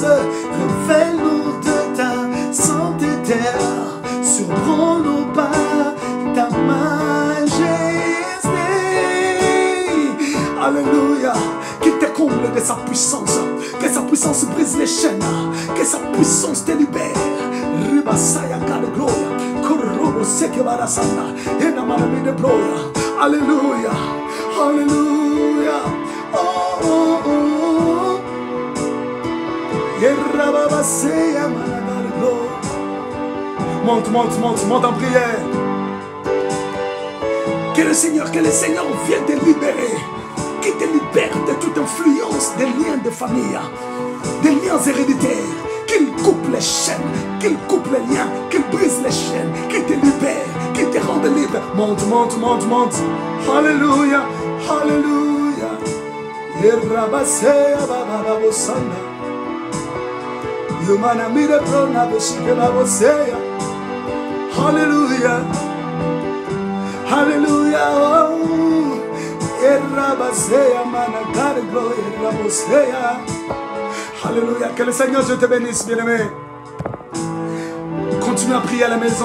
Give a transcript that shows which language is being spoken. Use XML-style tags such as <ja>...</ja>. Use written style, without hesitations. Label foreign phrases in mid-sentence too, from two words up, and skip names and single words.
<fr>Révèle-nous de ta sainteté. Surprends-nous par ta majesté. Alléluia. Qu'il te comble de sa puissance. Que sa puissance brise les chaînes. Que sa puissance te libère. Ribasaya kade gloria. Korobo seke barasana. Ena malami de gloria. Alléluia. Alléluia. Oh, oh, oh. Yerababasea malagade gloria. Monte, monte, monte, monte en prière. Que le Seigneur vienne te libérer. Qu'il te libère de toute influence des liens de famille, des liens héréditaires. Qu'il coupe les chaînes, qu'il coupe les liens, qu'il brise les chaînes, qu'il te libère, qu'il te rende libre. Monte, monte, monte, monte. Alléluia, alléluia. Yerabasea babababosana. Yumana mire prona beshike babosea. Alléluia. Alléluia. Oh. Alléluia. Que le Seigneur Dieu te bénisse, bien-aimé. Continue à prier à la maison.</fr>